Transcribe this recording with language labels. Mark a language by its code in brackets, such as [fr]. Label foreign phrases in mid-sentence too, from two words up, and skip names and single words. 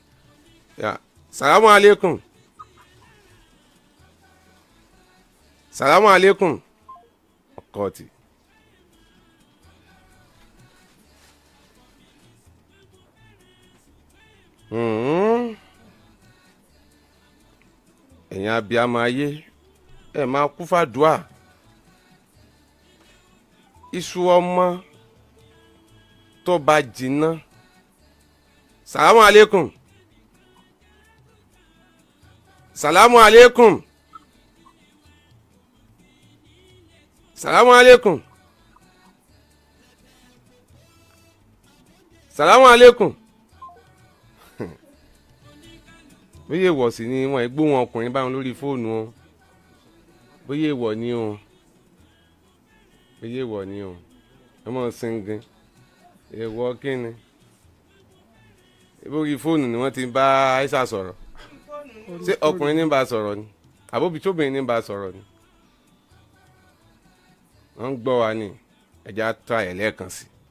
[ar] سلام عليكم. سلام عليكم. [yo] Ọkọ̀ọ̀tì. Ẹ̀yin abiyamọ ayé ẹ máa kú fàdúà iṣu ọmọ tó bá jìnnà. [ar] سلام عليكم. سلام عليكم. سلام عليكم. سلام عليكم. [yo] bóyá èèwọ̀ sí ni wọn gbó wọn ọkùnrin báwọn lórí fóònù o bóyá èèwọ̀ ni o bóyá èèwọ̀ ni o ọmọ singin èèwọ̀ kíni lórí fóònù ni wọ́n ti bá Aisha sọ̀rọ̀ ṣé ọkùnrin ní bá sọ̀rọ̀ ni àbóbi tóbìnrin ní bá sọ̀rọ̀ ni wọ́n ń gbọ́ wa ní ẹ̀já tó àyẹ̀ lẹ́ẹ̀kan sí.